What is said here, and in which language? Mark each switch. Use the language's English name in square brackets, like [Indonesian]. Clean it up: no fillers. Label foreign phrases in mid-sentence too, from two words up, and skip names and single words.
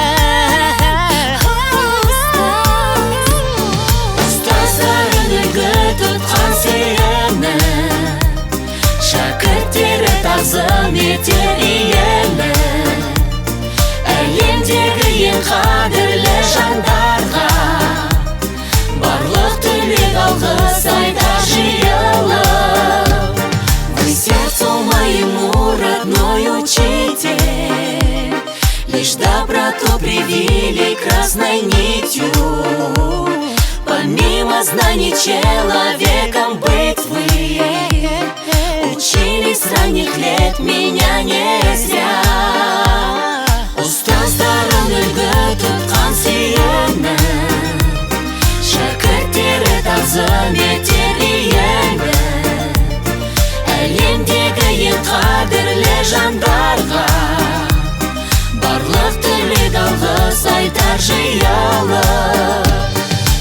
[Kazakh] ұстаздарын үлгі тұтқан сені шәкірттері тазым етер ені әлемдегі ең қадірлі жандарға барлық тілек алғыс айтар жиылып. [Russian] Вы сердцу моему родной учитель, лишь доброту привили красной нитью. Помимо знаний человеком быть вы учили с ранних лет меня не зря. [Kazakh] Ұстаздарын үлгі тұтқан сені шәкірттері тазым етер ені әлемдегі ең қадірлі жандарға барлық тілек алғыс айтар жиылып.